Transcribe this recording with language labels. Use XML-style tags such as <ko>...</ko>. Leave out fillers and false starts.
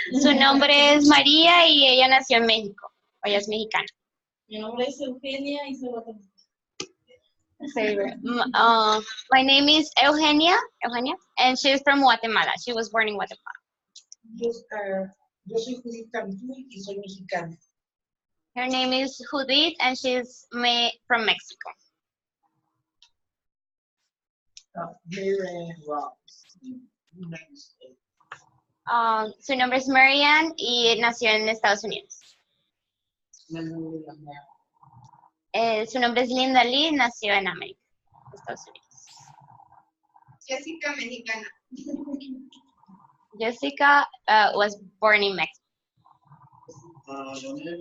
<es>Su nombre es María y ella nació en México. O ella es mexicana. Mi nombre es Eugenia y soy guatemalteca.</es> <en>My name is Eugenia, and she's from Guatemala. She was born in Guatemala.</en> <es>Yo soy Judith Cantú y soy mexicana.</es> <en>Her name is Judith, and she's from Mexico. Marianne Ross, United States.</en> <es>Su nombre es Marianne y nació en Estados Unidos. Su nombre es Linda Lee, nació en América, Estados Unidos. Jessica, mexicana.</es> <en>Jessica was born in Mexico.</en>